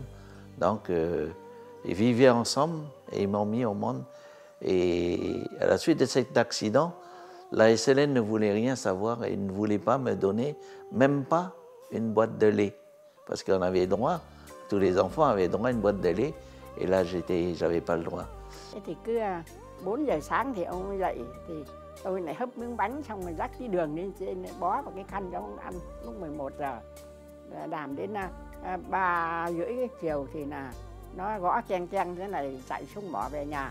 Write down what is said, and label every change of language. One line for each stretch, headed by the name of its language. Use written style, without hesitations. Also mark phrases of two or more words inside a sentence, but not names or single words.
French: Donc, ils vivaient ensemble et ils m'ont mis au monde. Et à la suite de cet accident, la SLN ne voulait rien savoir et ne voulait pas me donner, même pas une boîte de lait. Parce qu'on avait droit, tous les enfants avaient droit à une boîte de lait, et là, j'avais pas le droit.
Vietnamese: Thì cứ 4 giờ sáng thì ông ấy dậy, thì tôi lại hấp miếng bánh xong rồi rắc cái đường lên trên, bó vào cái khăn cho ông ăn lúc 11 giờ. Làm đến 3 rưỡi cái chiều thì là nó gõ cheng cheng thế này, chạy xuống bỏ về nhà.